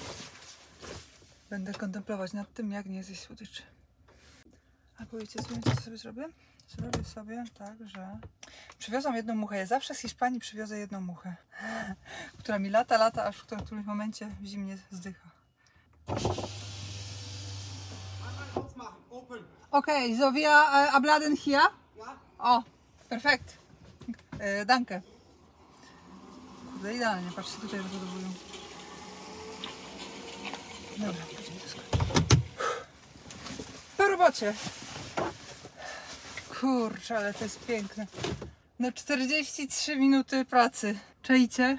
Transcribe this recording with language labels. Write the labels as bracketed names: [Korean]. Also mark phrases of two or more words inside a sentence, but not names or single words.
[Polish] Będę kontemplować nad tym, jak nie zjeść słodyczy. A powiecie, co sobie zrobię? Zrobię sobie tak, że przywiozłam jedną muchę. Ja zawsze z Hiszpanii przywiozę jedną muchę, która mi lata, aż w którymś momencie w zimnie zdycha. [German] Okay, so wir abladen hier? Ja. O, perfekt. Danke. [Polish] Kurde, idealnie, patrzcie, tutaj rozładowują. Dobra, później to skończę. Po robocie. Kurczę, ale to jest piękne. No 43 minuty pracy. Czajcie?